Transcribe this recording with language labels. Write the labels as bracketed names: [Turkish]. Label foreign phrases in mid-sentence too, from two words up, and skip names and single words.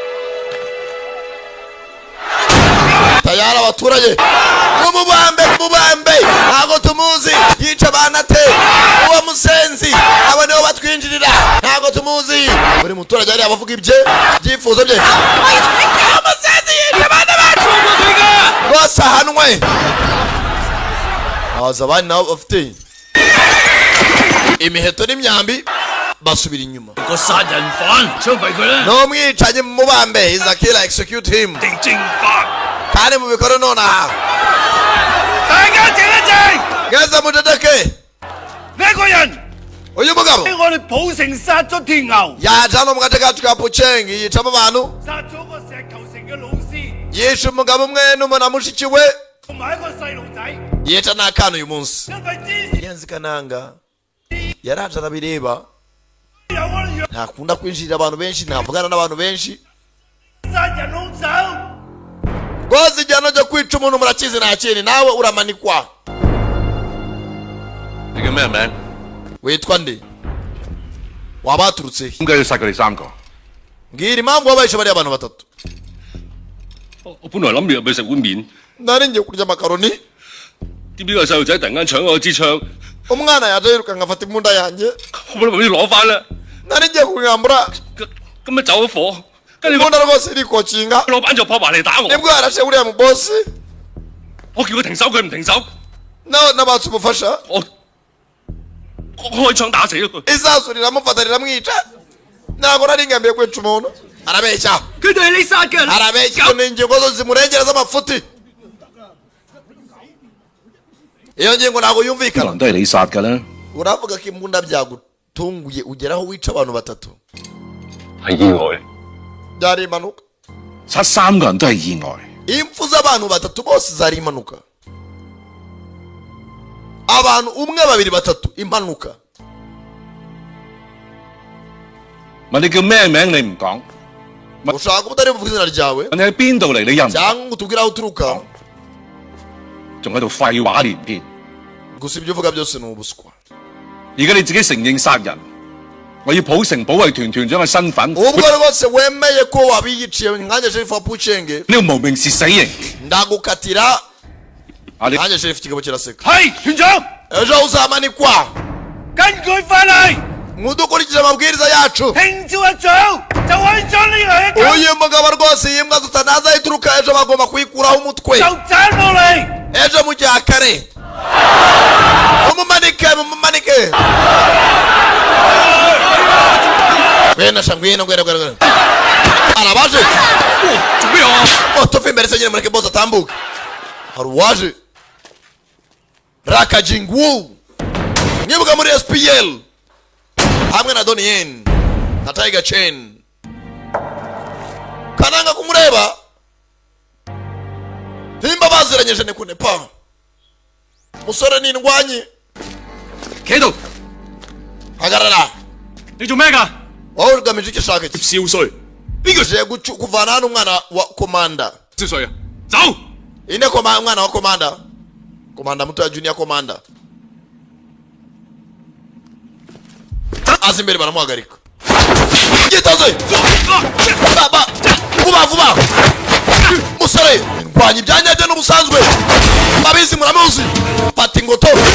[Kinyarwanda] tayari abaturage mumubambe ntabwo tumuzi yica abana te uwo musenzi abo nibo batwinjirira ntabwo tumuzi buri muturage hariya abavuga ibyifuzo bye umusenzi yica abana bacu rwose ahanwe abaza abandi nabo bafite imiheto n'imyambi basubira inyuma [Cantonese] 個殺人犯，槍斃佢啦！ [Kinyarwanda] n'umwicanyi mumubambe [English] is a killer execute him [Cantonese] 定正法， [Kinyarwanda] kandi mubikore nonaha [Cantonese] 大家靜一靜， [Kinyarwanda] geza mudedeke [Cantonese] 呢個人 [Kinyarwanda] uyu mugabo [Cantonese] 我哋普城殺咗條牛， [Kinyarwanda] yaje hano mu gace kacu ka pucengi yicamo abantu [Cantonese] 殺咗個石頭城嘅老師， [Kinyarwanda] yishe umugabo umwe n'umwana mushiki we [Cantonese] 同埋一個細路仔， [Kinyarwanda] yica n'akana uyu munsi [Cantonese] 因為之前 [Kinyarwanda] yenzi kananga yaraje arabireba [Cantonese] 有可能要 [Kinyarwanda] ntakunda kwinjirira abantu benshi ntavugana n'abantu benshi [Cantonese] 殺人兇手。 [Kinyarwanda] rwose igihano cyo kwica umuntu murakizi nta kindi nawe uramanikwa [Cantonese] 你叫咩名？ [Kinyarwanda] witwa nde waba waturutse he [Cantonese] 點解要殺佢哋3個？ [Kinyarwanda] mbwira impamvu wabahishe bariya abantu batatu [Cantonese] 我本來諗住入去食碗麵， [Kinyarwanda] nari ngiye kurya amakaroni [Cantonese] 點知個細路仔突然間搶我支槍， [Kinyarwanda] umwana yaje yirukanka afata imbunda yanjye [Cantonese] 我本來諗住攞翻啦， [Kinyarwanda] nari ngiye kumwambura [Cantonese] 咁咪走咗火，跟住 [Kinyarwanda] imbunda rwose irikokinga [Cantonese] 老闆就撲埋嚟打我， [Kinyarwanda] nibwo yarashe uriya mubosi [Cantonese] 我叫佢停手，佢唔停手， [Kinyarwanda] nawe nabatse umufasha [Cantonese] 我開槍打死咗佢。 [Kinyarwanda] isasu riramufata riramwica ntabwo nari ngambiriye kwica umuntu arabeshya [Cantonese] 佢哋係你殺嘅， [Kinyarwanda] arabeshya ni ingingo zose zimurengera z'amafuti iyo ngingo ntabwo [Cantonese] 可 [Kinyarwanda] yumvikana [Cantonese] 能都係你殺㗎啦， [Kinyarwanda] uravuga ko imbunda byagutunguye ugeraho wica abantu batatu [Cantonese] 係意外， [Kinyarwanda] byari impanuka [Cantonese] 殺3個人都係意外。 [Kinyarwanda] impfu z'abantu batatu bose zari impanuka abantu umwe babiri batatu impanuka [Cantonese] 問你叫咩名你唔講， [Kinyarwanda] ushaka kuba utari buvuga izina ryawe [Cantonese] 問你喺邊度嚟你又唔， [Kinyarwanda] cyangwa ngo utubwire aho uturuka [Cantonese] 仲喺度廢話連篇。 [Kinyarwanda] gusa ibyo uvuga byose ni ubuswa [Cantonese] 而家你自己承認殺人，我要普城保衛團團長嘅身份， [Kinyarwanda] ubwo rwose wemeye ko wabiyiciye nkanjye sherifu wa pucenge [Cantonese] 呢個無名氏死刑。 [Kinyarwanda] ndagukatira [Cantonese] 啊你 [Kinyarwanda] nanjye sherifu kigabo kiraseka [Cantonese] 係團長， [Kinyarwanda] ejo uzamanikwa [Cantonese] 根據法例， [Kinyarwanda] mudukurikije amabwiriza yacu [Cantonese] 聽朝一早就可以將呢個一 [Kinyarwanda] uyu mugabo rwose iyi mbwa tutanaza ituruka ejo bagomba kuyikuraho umutwe [Cantonese] 就斬落嚟。 [Kinyarwanda] ejo mu gihe kare mumumanike mumumanike ngwino sha ngwino ngwino ngwino arabaje [Cantonese] 做咩啊？ [Kinyarwanda] tuve imbere se nyine mureke bose atambuke hari uwaje rakajingu mwibuka muri SPL hamwe na Donien na Tiger Chain kananga kumureba timba baziranyeje ne kunepa musore ni ndwanyi [Cantonese] 企喺度， [Kinyarwanda] hagarara [Cantonese] 你做咩㗎？ [Kinyarwanda] wowe ugamije iki shaka iki [Cantonese] 少帥， [Kinyarwanda] je kuvana hano umwana wa komanda [Cantonese] 少帥啊，走！ [Kinyarwanda] ine umwana wa komanda muto ya junior komanda azi imbere baramuhagarika gitoze baba vuba vuba musore ndwanya ibyanyabyo n'ubusanzwe babizi muramuzi fata ingoto